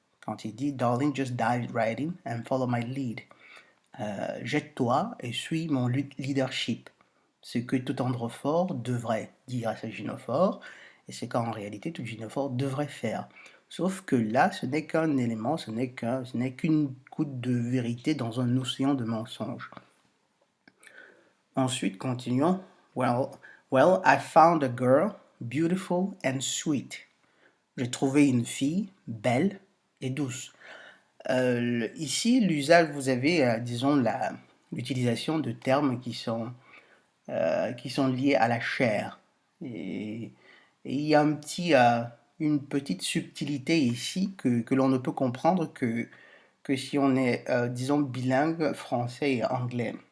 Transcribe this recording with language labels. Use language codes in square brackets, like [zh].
[fr] Quand il dit [en] Darling, just dive right in and follow my lead. [fr] Jette-toi et suis mon leadership. Ce que tout androphore devrait dire à sa gynophore, et c'est qu'en réalité tout gynophore devrait faire. Sauf que là, ce n'est qu'un élément, ce n'est qu'une goutte de vérité dans un océan de mensonges. Ensuite, continuons. [en] Well, I found a girl, beautiful and sweet. [fr] J'ai trouvé une fille belle et douce. Ici, l'usage, vous avez, disons, l'utilisation de termes qui sont liés à la chair. Et il y a une petite subtilité ici que l'on ne peut comprendre que si on est, disons, bilingue français et anglais.